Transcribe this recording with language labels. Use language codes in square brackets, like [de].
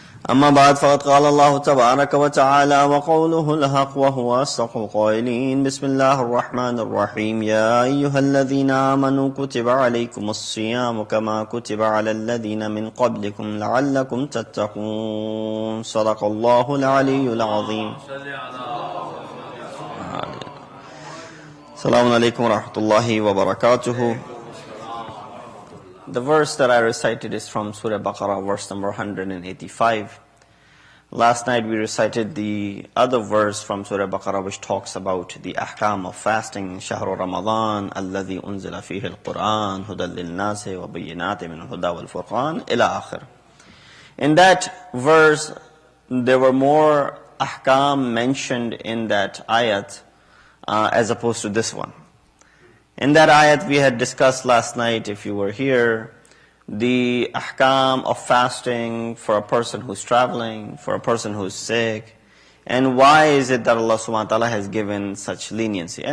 [ar] أما بعد فقد قال الله تبارك وتعالى وقوله الحق وهو أصدق القائلين بسم الله الرحمن الرحيم يا أيها الذين آمنوا كتب عليكم الصيام كما كتب على الذين من قبلكم لعلكم تتقون صدق الله العلي العظيم. السلام عليكم ورحمة الله وبركاته. [en] The verse that I recited is from Surah Baqarah, verse number 185. Last night we recited the other verse from Surah Baqarah which talks about the ahkam of fasting. [ar] شهر رمضان الذي أنزل فيه القرآن هدى للناس وبينات من الهدى والفرقان إلى آخر. [en] In that verse there were more ahkam mentioned in that ayat as opposed to this one. In that ayat we had discussed last night, if you were here, the ahkam of fasting for a person who's traveling, for a person who's sick, and why is it that Allah subhanahu wa ta'ala has given such leniency.